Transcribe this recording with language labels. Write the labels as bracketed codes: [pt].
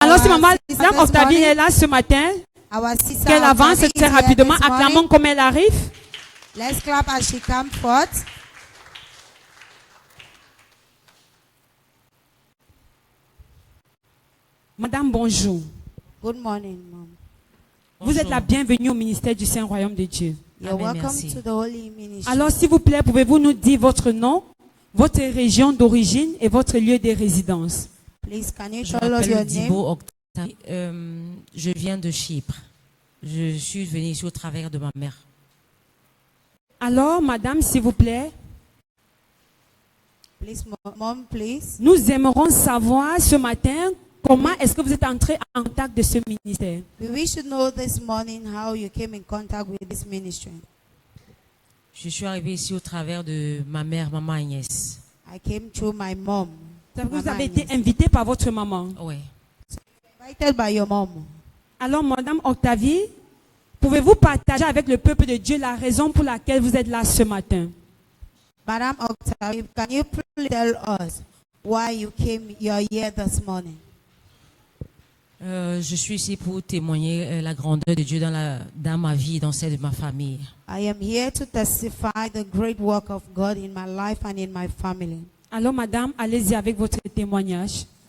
[fr] Alors, si Madame Octavie est là ce matin, qu'elle avance très rapidement. Acclamons comme elle arrive. [en] Let's clap as she comes forth. [fr] Madame, bonjour. [en] Good morning, Mom. [fr] Vous êtes la bienvenue au ministère du Saint-Royaume de Dieu. [en] You're welcome to the Holy Ministry. [fr] Alors, s'il vous plaît, pouvez-vous nous dire votre nom, votre région d'origine et votre lieu de résidence? [en] Please, can you [fr] Je [en] tell us your [fr] m'appelle [en] name? [fr] Dibo Octavie. Je viens de Chypre. Je suis venue ici au travers de ma mère. Alors, madame, s'il vous plaît, [en] Please, Mom, please. [fr] nous aimerions savoir ce matin comment est-ce que vous êtes entré en contact de ce ministère. [en] We wish to know this morning how you came in contact with this ministry. [fr] Je suis arrivée ici au travers de ma mère, maman Agnès. [en] I came through my mom. [fr] Vous [en] Mama [fr] avez été [en] Agnes. [fr] invité par votre maman. Ouais. [en] Invited by your mom. [fr] Alors, madame Octavie, pouvez-vous partager avec le peuple de Dieu la raison pour laquelle vous êtes là ce matin? [en] Madam Octavie, can you please tell us why you're here this morning? [fr] Je suis ici pour témoigner la grandeur de Dieu dans ma vie et dans celle de ma famille. [en] I am here to testify the great work of God in my life and in my family. [fr] Alors, madame, allez-y avec votre témoignage.